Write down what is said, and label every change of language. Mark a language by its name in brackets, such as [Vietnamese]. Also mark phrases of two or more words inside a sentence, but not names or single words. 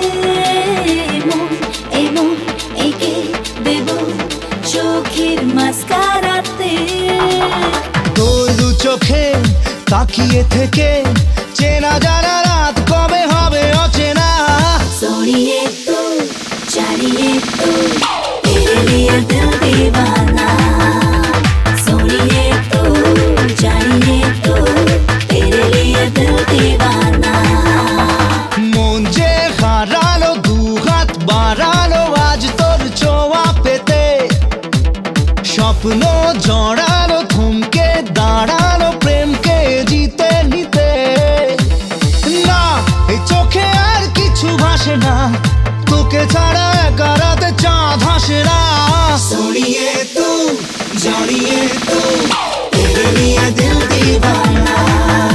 [Bangla] এমন একে দেব চোখের মাস্কারাতে। তোর দু চোখে তাকিয়ে থেকে চেনা জানা রাত কবে হবে অচেনা। [Hindi] सोनिए तू जानिए तू तेरे लिए दिल दीवाना। सोनिए तू जानिए तू तेरे लिए दिल दीवाना। [Bangla] মন যে হারালো দু হাত বাড়ালো আজ তোর ছোঁয়া পেতে। স্বপ্ন জড়ালো থমকে দাঁড়ালো প্রেমকে জিতে নিতে। না এই চোখে আর কিছু ভাসে না তোকে ছাড়া একা রাতে চাঁদ হাসে না। [Hindi] सुनिए तू जानिए तू तेरे लिए दिल दीवाना।